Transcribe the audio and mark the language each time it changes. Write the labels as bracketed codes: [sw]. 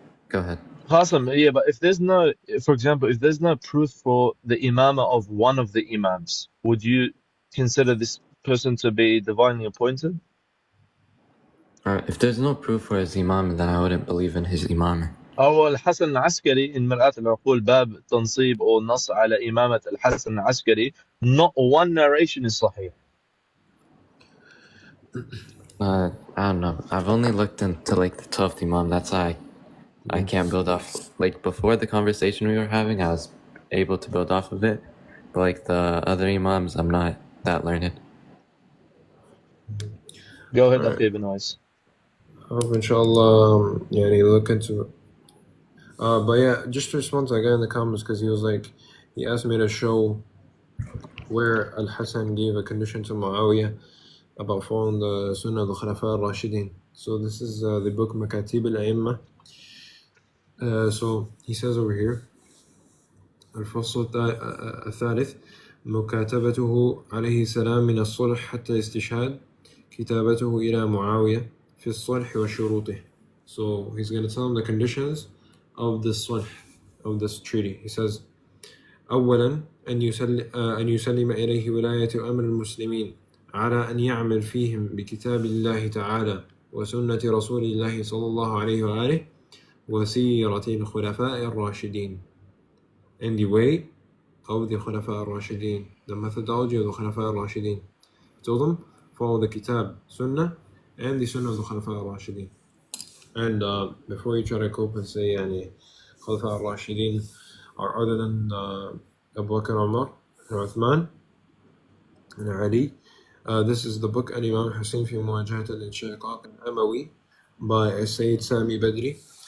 [en] Go ahead. Awesome. Yeah, but if there's no, for example, if there's no proof for the imama of one of the imams, would you consider this person to be divinely appointed? If there's no proof for his imam, then I wouldn't believe in his imam. [ar] أو الحسن العسكري [en] in [ar] مرآة العقول باب تنصيب أو نص على إمامة الحسن العسكري, [en] not one narration is [ar] صحيح. [en] I don't know. I've only looked into like the 12th imam. That's why I can't build off. Like before the conversation we were having, I was able to build off of it. But like the other imams, I'm not that learned. Go ahead, Akhi Ibn Wais. I hope inshallah, you look into it. But yeah, just to respond to that guy in the comments, because he asked me to show where Al-Hassan gave a condition to Muawiyah about following the Sunnah of the Khulafa al-Rashidin. So this is the book Makatib al-A'imma. So he says over here, [ar] الفصل الثالث مكاتبته عليه السلام من الصلح حتى استشهاد كتابته إلى معاوية في الصلح وشروطه. [en] So he's going to tell him the conditions of this sulh, of this treaty. He says, [ar] أولا أن يسلم إليه ولاية أمر المسلمين على أن يعمل فيهم بكتاب الله تعالى وسنة رسول الله صلى الله عليه وآله وسيرة الخلفاء الراشدين, [en] and the way of the Khulafa al-Rashidin, the methodology of the Khulafa al-Rashidin. Told them, follow the Kitab, Sunnah, and the Sunnah of the Khulafa al-Rashidin. And before you try to cope and say Khulafa al-Rashidin are other than Abu Bakr, Umar, and Uthman, and Ali, this is the book Al-Imam Hussein fi Muwajahat al-Inshiqaq al-Amawi by Sayyid Sami Badri.